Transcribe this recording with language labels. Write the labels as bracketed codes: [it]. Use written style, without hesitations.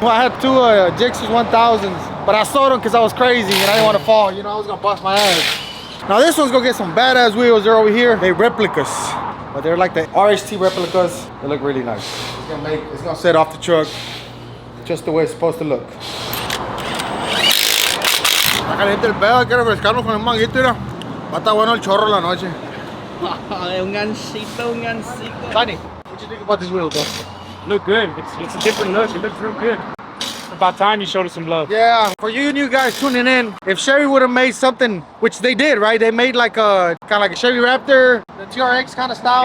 [en] Well, I had two Jixus 1000s, but I sold them because I was crazy and I didn't want to fall. You know, I was gonna bust my ass. Now this one's gonna get some badass wheels. They're over here. They replicas, but they're like the RHT replicas. They look really nice. It's gonna set off the truck just the way it's supposed to look. [es] Está caliente el pedo, hay que refrescarnos con el manguito, mira. Va a estar bueno el chorro la noche. Un gancito. [en] Tiny, what you think about these wheels, bro? Look good. It's a different look. It looks real good. About time you showed us some love. Yeah, for you new guys tuning in, if Chevy would have made something, which they did, right? They made like a kind of like a Chevy Raptor, the TRX kind of style.